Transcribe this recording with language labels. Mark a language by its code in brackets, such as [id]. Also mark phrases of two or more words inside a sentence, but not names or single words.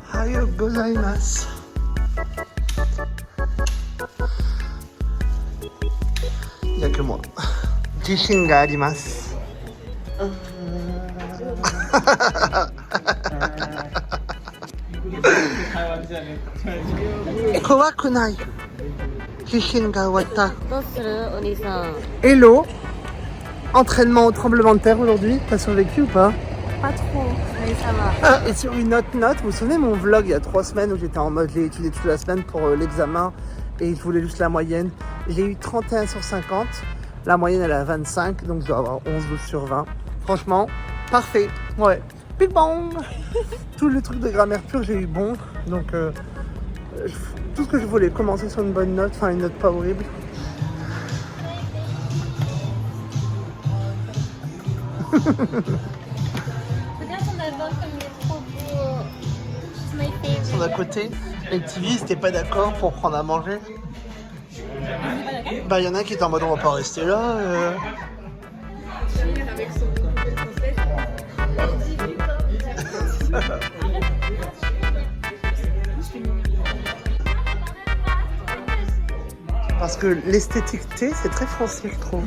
[ja] おはようございます. [fr] Il n'y a que moi. [ja] 地震があります. 怖くない. 地震がわた. どうするお兄さん [fr] Hello. Entraînement au tremblement de terre aujourd'hui. T'as survécu ou pas? Pas trop, mais ça va. Ah, et sur une autre note, vous vous souvenez mon vlog il y a 3 semaines où j'étais en mode j'ai étudié toute la semaine pour l'examen et je voulais juste la moyenne. J'ai eu 31 sur 50. La moyenne elle est à 25, donc je dois avoir 11-12 sur 20. Franchement, parfait. Ouais. [en] Big bang. [fr] Tout le truc de grammaire pure, j'ai eu bon. Donc tout ce que je voulais, commencer sur une bonne note, enfin une note pas horrible. Regarde ton album comme il est trop beau. [en] It's my favorite. [fr] Son à côté, les TV ils étaient pas d'accord pour prendre à manger. Bah il y en a un qui était en mode on va pas rester là. Parce que l'esthéticité c'est très français je trouve.